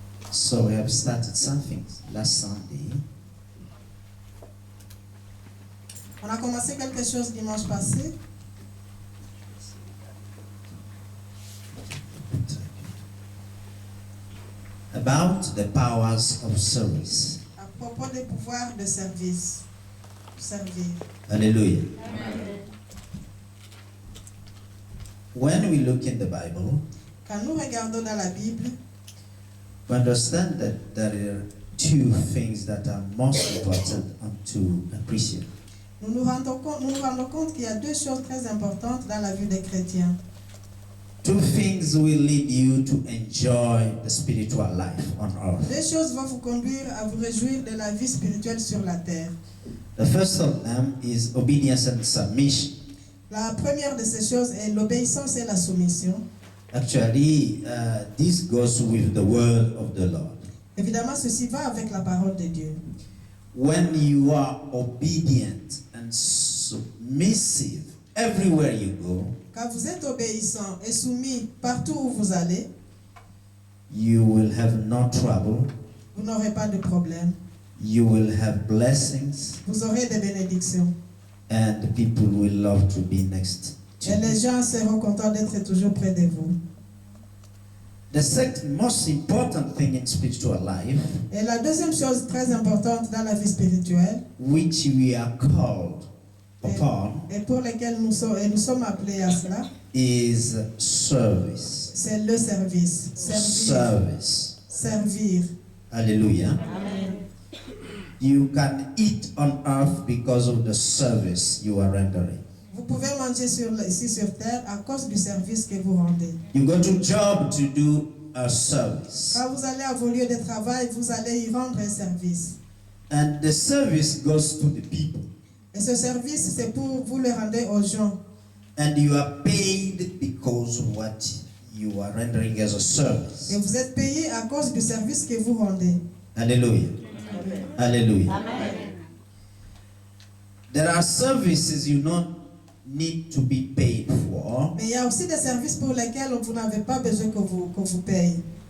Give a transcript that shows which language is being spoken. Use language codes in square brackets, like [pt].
[en] So we have started something last Sunday. [fr] On a commencé quelque chose dimanche passé [en] About the powers of service. [fr] à propos des pouvoirs de service. Servir. Hallelujah. Amen. [en] When we look in the Bible, [fr] Quand nous regardons dans la Bible, [en] we understand that there are two things that are most important to appreciate. [fr] nous nous rendons compte qu'il y a deux choses très importantes dans la vie des chrétiens. [en] Two things will lead you to enjoy the spiritual life on earth. [fr] Deux choses vont vous conduire à vous réjouir de la vie spirituelle sur la terre. [en] The first of them is obedience and submission. [fr] La première de ces choses est l'obéissance et la soumission. [en] Actually, this goes with the word of the Lord. [fr] Évidemment, ceci va avec la parole de Dieu. [en] When you are obedient and submissive everywhere you go, [fr] Quand vous êtes obéissant et soumis partout où vous allez, [en] you will have no trouble. [fr] vous n'aurez pas de problème. [en] You will have blessings, [fr] Vous aurez des bénédictions. [en] and people will love to be next to [fr] Et les [en] you. [fr] gens seront contents d'être toujours près de vous. [en] The second most important thing in spiritual life, [fr] Et la deuxième chose très importante dans la vie spirituelle, [en] which we are called upon, [fr] et pour laquelle nous sommes appelés à cela, [en] is service. [fr] c'est le service. Servir. [en] Service. [fr] Servir. Hallelujah. Amen. [en] You can eat on earth because of the service you are rendering. [fr] Vous pouvez manger ici sur terre à cause du service que vous rendez. [en] You go to job to do a service. [fr] Quand vous allez à vos lieux de travail, vous allez y rendre un service. [en] And the service goes to the people. [fr] Et ce service, c'est pour vous le rendre aux gens. [en] And you are paid because of what you are rendering as a service. [fr] Et vous êtes payé à cause du service que vous rendez. Hallelujah. Hallelujah. Amen. [en] There are services you don't need to be paid for, [fr] Mais il y a aussi des services pour lesquels vous n'avez pas besoin que vous paye.